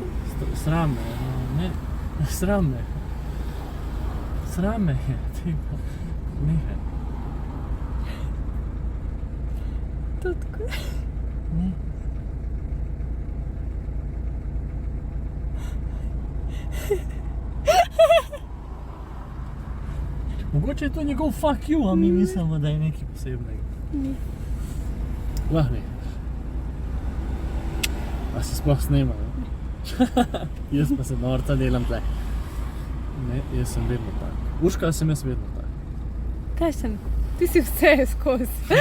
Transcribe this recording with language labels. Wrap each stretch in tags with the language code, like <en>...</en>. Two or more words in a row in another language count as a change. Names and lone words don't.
<sl>Sram me, ne, sram me. Sram me je, ti pa, nehaj. Tutko. Ne. Mogoče je to njegov</sl> <en>fuck you,</en> <sl>a mi mislimo, da je nekaj posebnega. Ni. Lahko ne. A se sploh snema, ne? Jaz pa se norca delam tle. Ne, jaz sem vedno tak. Urška sem jaz vedno tak. Kaj sem? Ti si vse skozi.</sl>